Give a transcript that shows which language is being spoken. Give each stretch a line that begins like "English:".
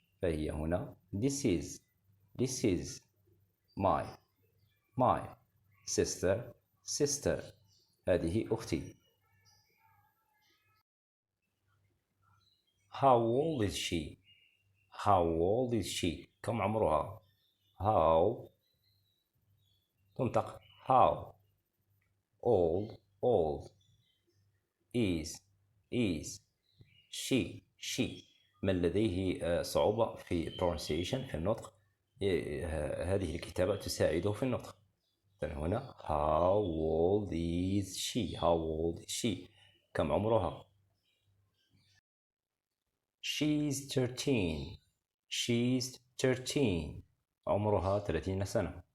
Arabic: فهي هنا
English: this is my sister
Arabic: هذه أختي.
English: How old is she
Arabic: كم عمرها. how تنطق
English: how old is she
Arabic: من لديه صعوبة في pronunciation في النطق هذه الكتابة تساعده في النطق. هنا
English: how old is she
Arabic: كم عمرها.
English: she's 13
Arabic: عمرها 30 سنة.